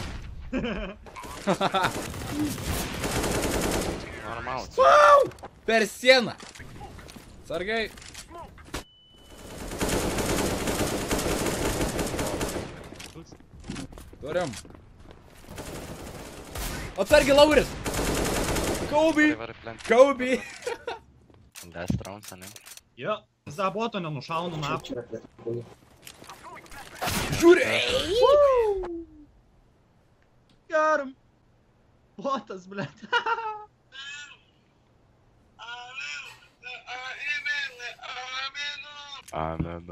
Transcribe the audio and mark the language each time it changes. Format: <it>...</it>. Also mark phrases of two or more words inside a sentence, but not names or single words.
<lt>Normalus. Wow! Per sieną! Sargai! Turim. Atsargiai Lauris! Kobe! Kobe!</lt> <en>Last round,</en> <lt>ane? Jo, zaboto nenušaunu na. Čia yra plėtkulį. Žiūrė! Geram. Botas, blėt. Amenu.</lt>